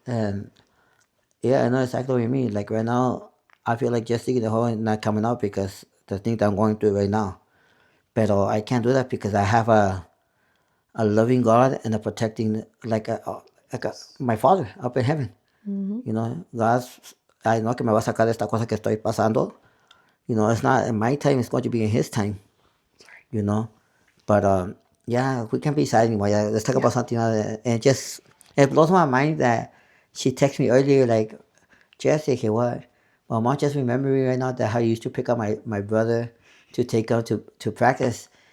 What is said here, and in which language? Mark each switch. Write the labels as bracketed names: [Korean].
[English] And yeah, I know exactly what you mean. Like right now, I feel like just digging the hole and not coming out because the thing that I'm going through right now. But I can't do that because I have a loving God and a protecting my Father up in heaven. God's I know [Spanish] que me va a sacar de esta cosa que estoy pasando. [English] It's not in my time; it's going to be in His time. You know, but yeah, we can't be sad anymore. Yeah, let's talk about something else. And it blows my mind that she texted me earlier like, Jessica, what? Well, mom just remembering right now that how you used to pick up my brother to take him to practice.